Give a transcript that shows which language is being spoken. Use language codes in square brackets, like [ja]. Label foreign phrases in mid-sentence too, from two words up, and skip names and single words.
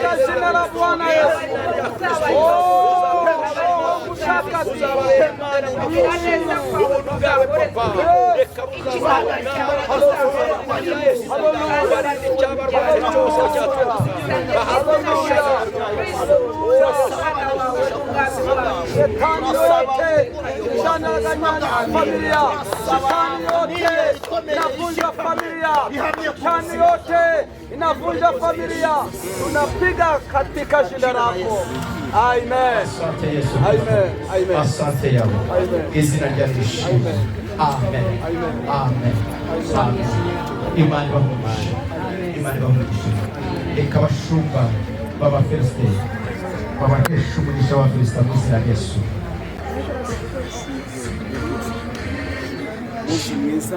[rw] ubuntu bwawe papa reka buzabona ubarinde icyabarwaye cyose cyatuma bahabwa amashara [sw] Shetani yote inachanganya familia, shetani yote inavunja familia, shetani yote inavunja familia, tunapiga katika jina lako. Amen. Asante Yesu. Amen. Amen. Asante Yahweh. Amen. [rw] Izina rya Yesu. Amen. Amen. Amen. Amen. Imana ibamugisha. Imana ibamugisha. Reka abashumba b'abafilisite babahesha umugisha w'abafilisite mu izina rya Yesu. Umunsi mwiza.